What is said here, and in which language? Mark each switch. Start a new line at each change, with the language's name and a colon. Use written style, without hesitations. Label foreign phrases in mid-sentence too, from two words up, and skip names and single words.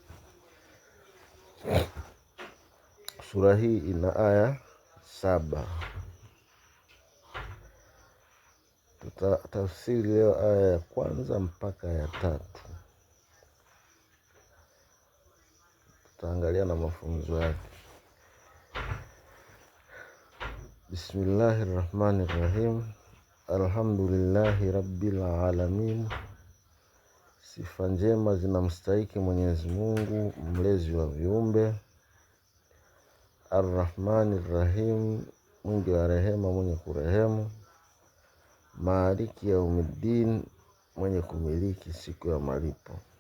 Swahili: Sura hii ina aya 7. Tutatafsiri leo aya ya kwanza mpaka ya 3. Tutaangalia na mafunzo yake.
Arabic: بسم الله الرحمن الرحيم. الحمد لله رب العالمين.
Swahili: Sifa njema zinamstahiki Mwenyezi Mungu, mlezi wa viumbe.
Arabic: الرحمن الرحيم,
Swahili: mwingi wa rehema, mwenye kurehemu.
Arabic: مالك يوم الدين,
Swahili: mwenye kumiliki siku ya malipo.